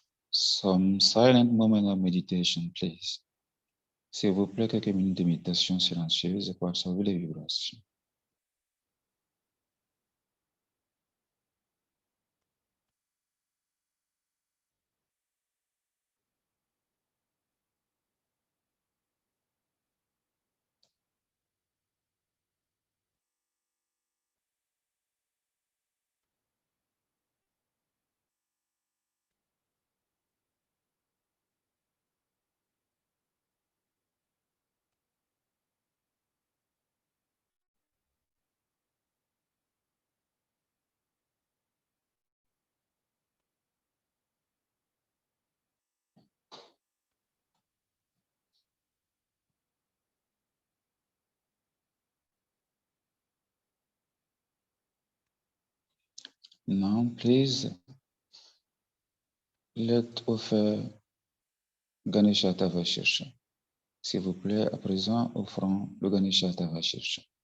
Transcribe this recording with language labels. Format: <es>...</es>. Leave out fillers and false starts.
<en>Some silent moment of meditation, please.</en> <fr>S'il vous plaît, quelques minutes de méditation silencieuse pour absorber les vibrations.</fr> <en>Now, please, let offer Ganesha Tavashirsha.</en> <fr>S'il vous plaît, à présent, offrons le Ganesha Tavashirsha.</fr>